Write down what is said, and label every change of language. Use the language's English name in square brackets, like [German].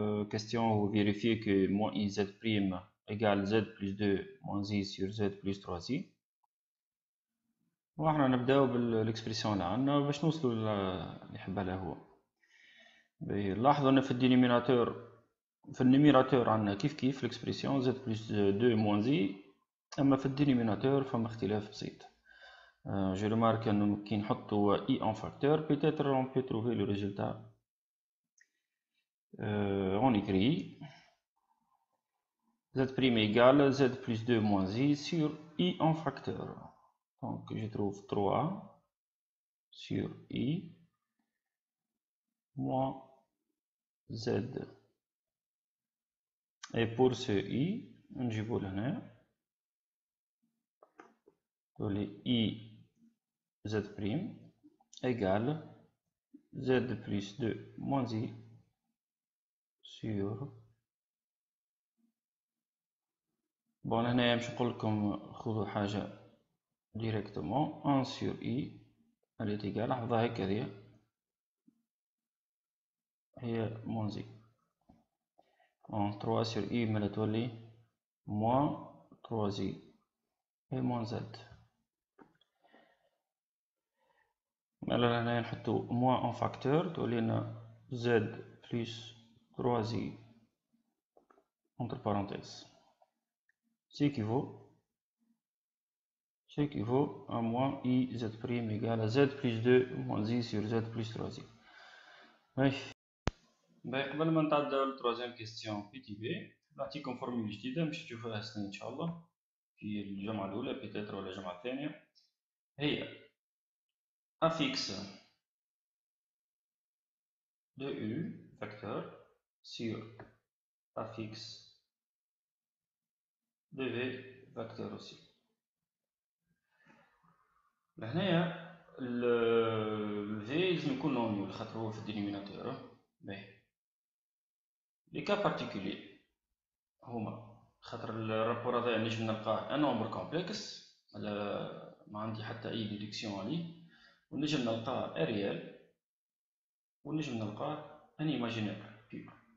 [French] Question où vérifier que moins iz' égale z plus 2 moins i sur z plus 3i. [Arabic] وإحنا نبداو بالإكسبريسيون اللي عندنا باش نوصلوا اللي يحبها له هو. لاحظوا أن في الدينوميناتور في النيميراتور عندنا كيف الإكسبريسيون [French] z plus 2 moins i، [Arabic] أما في الدينوميناتور فما اختلاف بسيط. [French] Je remarque [Arabic] أنه كي نحطوا [French] i en facteur peut-être on peut trouver le résultat. On écrit z' égale z plus 2 moins i sur i en facteur. Donc je trouve 3 sur i moins z. Et pour ce i, [Arabic] نجيبو لهنا تولي [French] i z' égale z plus 2 moins i sur. [Arabic] بون هنايا باش نقولكم خذوا حاجة directement [French] 1 sur i elle est égale، [Arabic] لاحظها هكا هي moins i. [French] 3 sur i [Arabic] مالا تولي [French] moins 3i et moins z. [Arabic] مالا هنا نحطو moins en facteur تولينا [French] z plus 3i entre parenthèses. Ce qui équivaut à moins i z' égale à z plus 2 moins i sur z plus 3i. [Arabic] قبل ما نتعداو للتروازيام كيستيون بي تي بي نعطيكم فورمول جديدة باش تشوفوها السنة إن شاء الله في الجمعة الأولى بيتيتر ولا الجمعة الثانية. [French] هي affix de u facteur sur affix de v facteur aussi. [Arabic] لهنايا ال v لازم يكون نون نول خاطر هو في الدينوميناتور. باهي لي كا بارتيكولي هما خاطر الرابور هذا نجم نلقاه ان نومبر كومبلكس ما عندي حتى اي ديدكسيون عليه، ونجم نلقاه اريال ونجم نلقاه ان ايماجينير بيور.